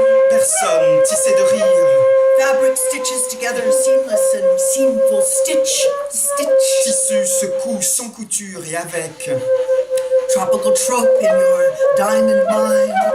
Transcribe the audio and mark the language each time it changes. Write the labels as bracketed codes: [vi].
[fr] Personne tissée de rire. [en] Fabric stitches together, seamless and seamful. Stitch. [fr] Tissu secoue sans couture et avec. [en] Tropical trope in your diamond mind.